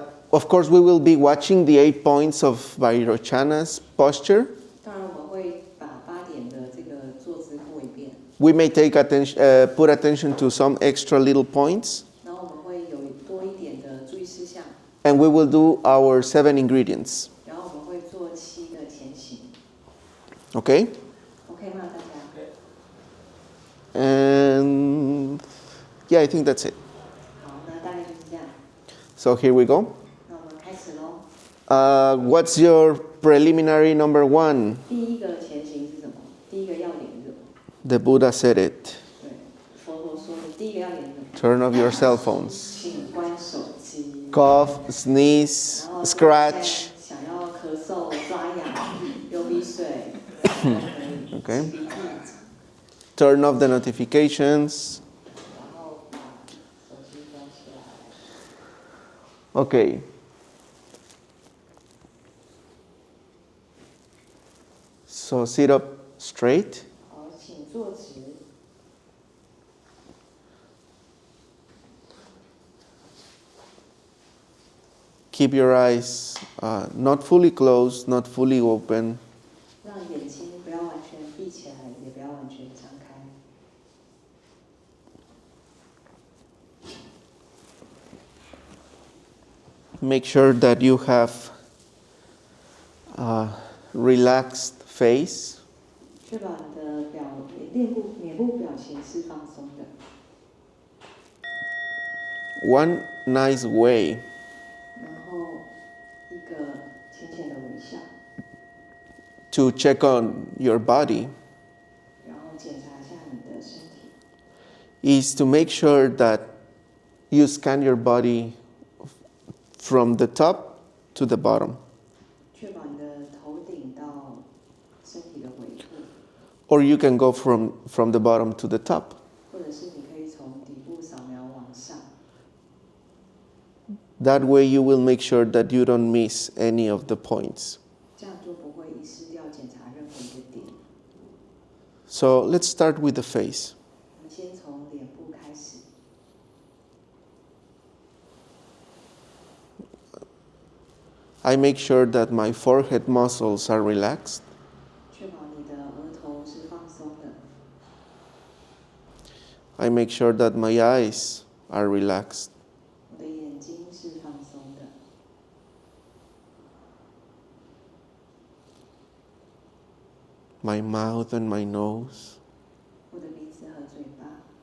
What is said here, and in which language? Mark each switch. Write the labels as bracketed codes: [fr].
[en] Of course, we will be watching the 8 points of Vairochana's posture. [zh] 当然，我们会把8点的这个坐姿过一遍。 [en] We may put attention to some extra little points. [zh] 然后我们会有多一点的注意事项。 [en] And we will do our 7 ingredients. [zh] 然后我们会做7个前行。 [en] Okay? [zh] OK 吗，大家？ [en] And yeah, I think that's it. [zh] 好，那大概就是这样。 [en] So here we go. [zh] 那我们开始喽。 [en] What's your preliminary number 1? [zh] 第一个前行是什么？第一个要点是什么？ [en] The Buddha said it. [zh] 对，佛陀说的第一个要点是什么？ [en] Turn off your cell phones. [zh] 请关手机。 [en] Cough, sneeze, [zh] 然后 [en] scratch. [zh] 想要咳嗽、抓痒、流鼻水， [en] Okay. [zh] 擤鼻涕， [en] Turn off the notifications. [zh] 然后把手机关起来。 [en] Okay. So sit up straight. [zh] 好，请坐直。 [en] Keep your eyes not fully closed, not fully open. [zh] 让眼睛不要完全闭起来，也不要完全张开。 [en] Make sure that you have a relaxed face. [zh] 确保你的脸部表情是放松的。 [en] One nice way [zh] 然后一个浅浅的微笑， [en] to check on your body [zh] 然后检查一下你的身体， [en] is to make sure that you scan your body from the top to the bottom. [zh] 确保你的头顶到身体的尾部， [en] Or you can go from the bottom to the top. [zh] 或者是你可以从底部扫描往上。 [en] That way you will make sure that you don't miss any of the points. [zh] 这样就不会遗失掉检查任何一个点。 [en] So let's start with the face. [zh] 我们先从脸部开始， [en] I make sure that my forehead muscles are relaxed. [zh] 确保你的额头是放松的。 [en] I make sure that my eyes are relaxed. [zh] 我的眼睛是放松的， [en] My mouth and my nose. [zh] 我的鼻子和嘴巴，